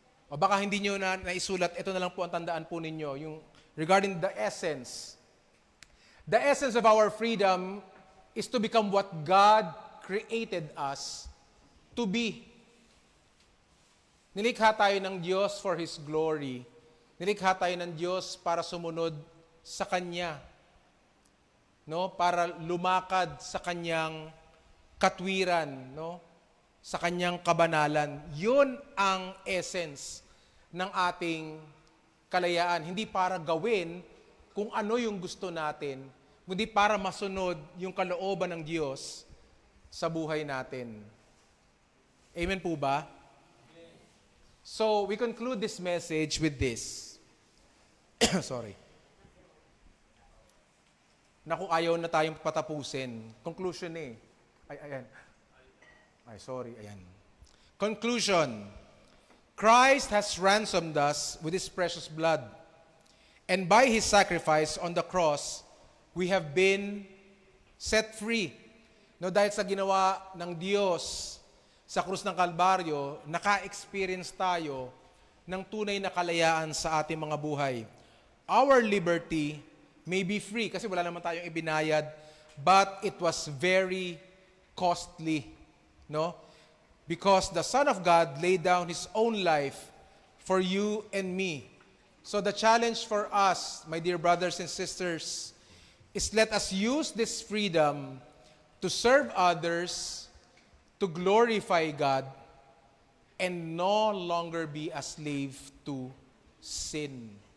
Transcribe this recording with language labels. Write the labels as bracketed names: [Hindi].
[Filipino] O baka hindi nyo na naisulat, ito na lang po ang tandaan po ninyo, yung [English] regarding the essence. The essence of our freedom is to become what God created us to be. [Filipino] Nilikha tayo ng Diyos [English] for His glory. [Filipino] Nilikha tayo ng Diyos para sumunod sa Kanya. No? Para lumakad sa Kanyang katwiran, no? Sa Kanyang kabanalan. Yun ang essence ng ating kalayaan. Hindi para gawin kung ano yung gusto natin, kundi para masunod yung kalooban ng Diyos sa buhay natin. Amen po ba? [English] So, we conclude this message with this. Sorry. [Filipino] Naku, ayaw na tayong patapusin. Conclusion eh. Ayan. Sorry, ayan. Conclusion. [English] Christ has ransomed us with His precious blood. And by His sacrifice on the cross, we have been set free. [Filipino] No, dahil sa ginawa ng Diyos sa krus ng Kalbaryo, naka-experience tayo ng tunay na kalayaan sa ating mga buhay. [English] Our liberty may be free, [Filipino] kasi wala naman tayong ibinayad, [English] but it was very costly. No? Because the Son of God laid down His own life for you and me. So the challenge for us, my dear brothers and sisters, is let us use this freedom to serve others, to glorify God, and no longer be a slave to sin.